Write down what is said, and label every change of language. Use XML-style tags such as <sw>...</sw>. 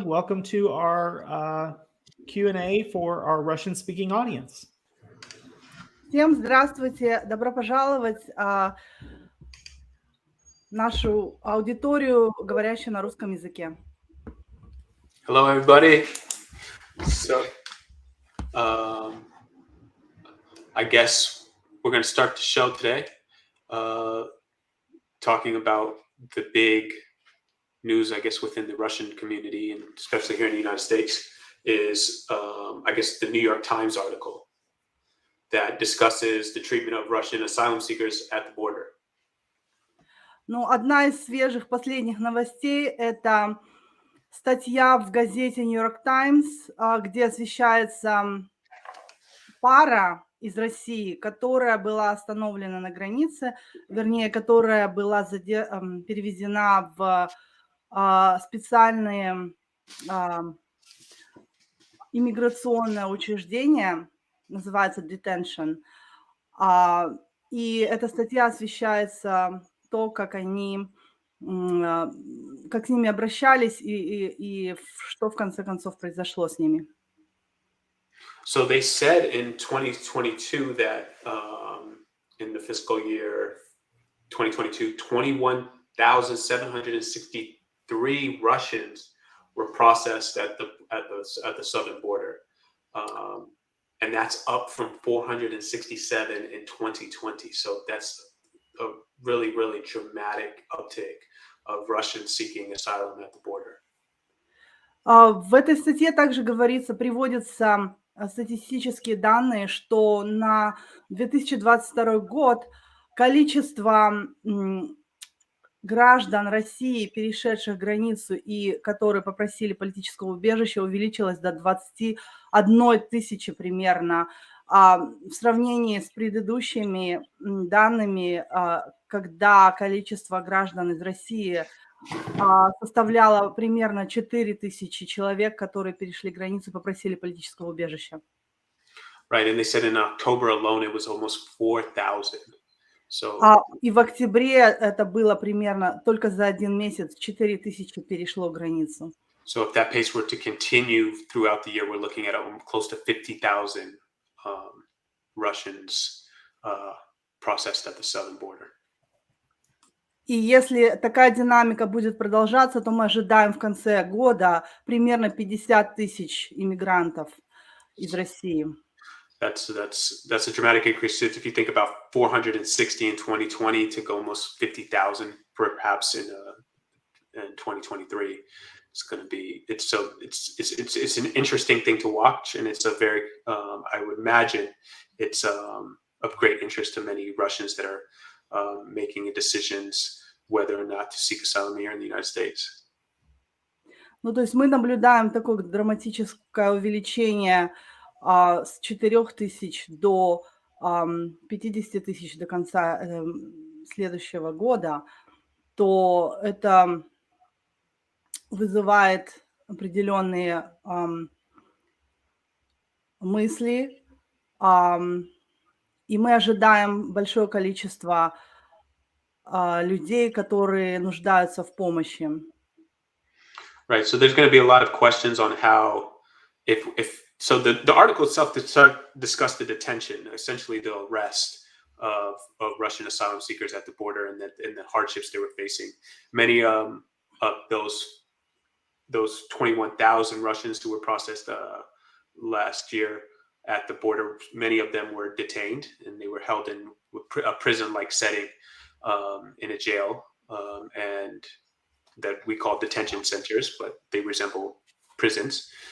<en>Welcome to our Q&A for our Russian-speaking audience.</en> <ru>Всем здравствуйте, добро пожаловать в нашу аудиторию, говорящую на русском языке.</ru> <en>Hello, everybody. So, I guess we're going to start the show today, talking about the big news, I guess, within the Russian community, and especially here in the United States, is, I guess, the New York Times article that discusses the treatment of Russian asylum seekers at the border.</en> <ru>Ну, одна из свежих последних новостей – это статья в газете New York Times, где освещается пара из России, которая была остановлена на границе, вернее, которая была перевезена в специальные иммиграционное учреждение, называется Detention. И эта статья освещается то, как с ними обращались и что в конце концов произошло с ними.</ru> <en>So they said in 2022 that in the fiscal year 2022, 21,763 Russians were processed at the southern border, and that's up from 467 in 2020. So that's a really, really dramatic uptick of Russians seeking asylum at the border.</en> <ru>В этой статье также говорится, приводятся статистические данные, что на 2022 год количество граждан России, перешедших границу и которые попросили политического убежища, увеличилось до 21 тысячи примерно. В сравнении с предыдущими данными, когда количество граждан из России составляло примерно 4 тысячи человек, которые перешли границу и попросили политического убежища.</ru> <en>Right, and they said in October alone it was almost 4,000. So,</en> <ru>и в октябре это было примерно только за один месяц 4 тысячи перешло границу.</ru> <en>So if that pace were to continue throughout the year, we're looking at close to 50,000 Russians processed at the southern border.</en> <ru>И если такая динамика будет продолжаться, то мы ожидаем в конце года примерно 50 тысяч иммигрантов из России.</ru> <en>That's a dramatic increase. If you think about 460 in 2020 to go almost 50,000 perhaps in 2023, it's going to be it's an interesting thing to watch, and it's a very I would imagine it's of great interest to many Russians that are making decisions whether or not to seek asylum here in the United States.</en> <ru>Ну, то есть мы наблюдаем такое драматическое увеличение с 4 тысяч до 50 тысяч до конца следующего года, то это вызывает определенные мысли, и мы ожидаем большое количество людей, которые нуждаются в помощи.</ru> <en>Right, so there's going to be a lot of questions on how, so the article itself discussed the detention, essentially the arrest of Russian asylum seekers at the border and the hardships they were facing. Many of those 21,000 Russians who were processed last year at the border, many of them were detained and they were held in a prison-like setting in a jail, and that we call detention centers, but they resemble prisons.</en>